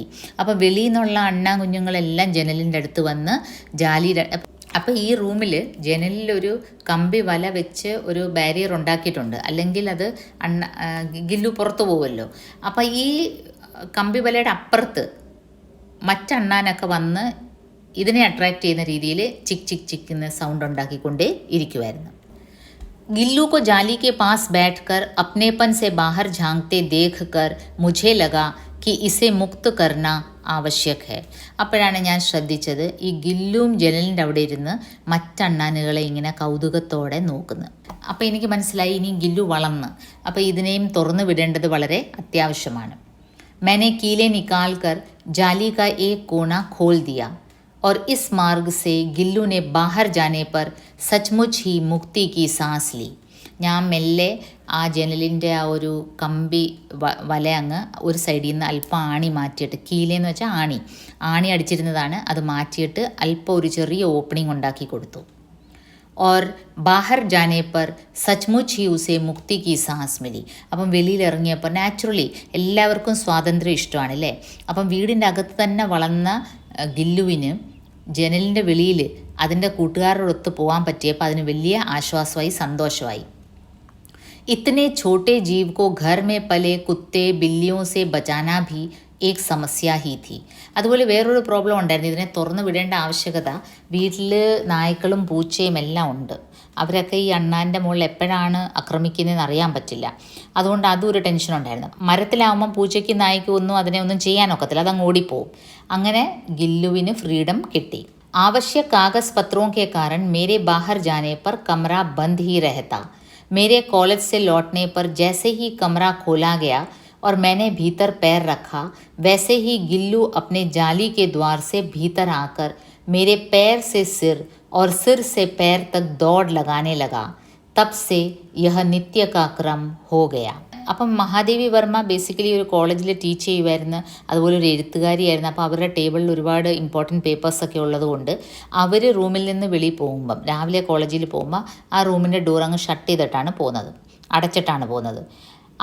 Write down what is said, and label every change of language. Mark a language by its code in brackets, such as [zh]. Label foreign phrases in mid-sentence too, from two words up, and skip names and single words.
[ml] അപ്പം വെളിയിൽ നിന്നുള്ള അണ്ണാ കുഞ്ഞുങ്ങളെല്ലാം ജനലിൻ്റെ അടുത്ത് വന്ന് അപ്പോൾ ഈ റൂമിൽ ജനലിലൊരു കമ്പി വല വെച്ച് ഒരു ബാരിയർ ഉണ്ടാക്കിയിട്ടുണ്ട്, അല്ലെങ്കിൽ അത് ഗില്ലു പുറത്തു പോകുമല്ലോ. അപ്പോൾ ഈ കമ്പി വലയുടെ അപ്പുറത്ത് മറ്റണ്ണാനൊക്കെ വന്ന് ഇതിനെ അട്രാക്റ്റ് ചെയ്യുന്ന രീതിയിൽ ചിക് ചിക് ചിക് എന്ന സൗണ്ട് ഉണ്ടാക്കിക്കൊണ്ടേ ഇരിക്കുമായിരുന്നു. [hi] गिल्लू को जाली के पास बैठकर अपनेपन से बाहर झांकते देखकर मुझे लगा कि इसे मुक्त करना ആവശ്യക് ഹെ. [ml] അപ്പോഴാണ് ഞാൻ ശ്രദ്ധിച്ചത് ഈ ഗില്ലും ജനലിൻ്റെ അവിടെ ഇരുന്ന് മറ്റണ്ണാനുകളെ ഇങ്ങനെ കൗതുകത്തോടെ നോക്കുന്നു. അപ്പോൾ എനിക്ക് മനസ്സിലായി ഇനി ഗില്ലു വളർന്ന്, അപ്പോൾ ഇതിനെയും തുറന്നു വിടേണ്ടത് വളരെ അത്യാവശ്യമാണ്. [hi] मैंने कीले निकाल कर जाली का एक कोना खोल दिया और इस मार्ग से गिल्लू ने बाहर जाने पर सचमुच ही मुक्ति की सांस ली. [ml] ഞാൻ മെല്ലെ ആ ജനലിൻ്റെ ആ ഒരു കമ്പി വല അങ്ങ് ഒരു സൈഡിൽ നിന്ന് അല്പം ആണി മാറ്റിയിട്ട്, കീലേന്ന് വെച്ചാൽ ആണി അടിച്ചിരുന്നതാണ്, അത് മാറ്റിയിട്ട് അല്പം ഒരു ചെറിയ ഓപ്പണിംഗ് ഉണ്ടാക്കി കൊടുത്തു. [hi] और बाहर जाने पर सचमुच ही उसे मुक्ति की सांस मिली. [ml] അപ്പം വെളിയിലിറങ്ങിയപ്പോൾ നാച്ചുറലി എല്ലാവർക്കും സ്വാതന്ത്ര്യം ഇഷ്ടമാണ് അല്ലേ. അപ്പം വീടിൻ്റെ അകത്ത് തന്നെ വളർന്ന ഗില്ലുവിന് ജനലിൻ്റെ വെളിയിൽ അതിൻ്റെ കൂട്ടുകാരോടൊത്ത് പോകാൻ പറ്റിയപ്പോൾ അതിന് വലിയ ആശ്വാസമായി, സന്തോഷമായി. [hi] इतने छोटे जीव को घर में पले कुत्ते बिल्लियों से बचाना भी एक समस्या ही थी. [ml] അതുപോലെ വേറൊരു പ്രോബ്ലം ഉണ്ടായിരുന്നു. ഇതിനെ തുറന്നു വിടേണ്ട ആവശ്യകത. വീട്ടിൽ നായ്ക്കളും പൂച്ചയും എല്ലാം ഉണ്ട്. അവരൊക്കെ ഈ അണ്ണാൻ്റെ മുകളിൽ എപ്പോഴാണ് ആക്രമിക്കുന്നതെന്ന് അറിയാൻ പറ്റില്ല. അതുകൊണ്ട് അതും ഒരു ടെൻഷൻ ഉണ്ടായിരുന്നു. മരത്തിലാവുമ്പം പൂച്ചയ്ക്കും നായ്ക്കും ഒന്നും അതിനെ ഒന്നും ചെയ്യാനൊക്കത്തില്ല, അതങ്ങ് ഓടിപ്പോവും. അങ്ങനെ ഗില്ലുവിന് ഫ്രീഡം കിട്ടി. [hi] आवश्यक कागज पत्रों के कारण मेरे बाहर जाने पर कमरा बंद ही रहता. मेरे कॉलेज से लौटने पर जैसे ही कमरा खोला गया और मैंने भीतर पैर रखा, वैसे ही गिल्लू अपने जाली के द्वार से भीतर आकर मेरे पैर से सिर और सिर से पैर तक दौड़ लगाने लगा. तब से यह नित्य का क्रम हो गया. [ml] അപ്പം മഹാദേവി വർമ്മ ബേസിക്കലി ഒരു കോളേജിൽ ടീച്ച് ചെയ്യുമായിരുന്നു, അതുപോലെ ഒരു എഴുത്തുകാരിയായിരുന്നു. അപ്പോൾ അവരുടെ ടേബിളിൽ ഒരുപാട് ഇമ്പോർട്ടൻറ്റ് പേപ്പേഴ്സൊക്കെ ഉള്ളതുകൊണ്ട് അവർ റൂമിൽ നിന്ന് വെളിയിൽ പോകുമ്പം, രാവിലെ കോളേജിൽ പോകുമ്പോൾ ആ റൂമിൻ്റെ ഡോർ അങ്ങ് ഷട്ട് ചെയ്തിട്ടാണ് പോകുന്നത്, അടച്ചിട്ടാണ് പോകുന്നത്.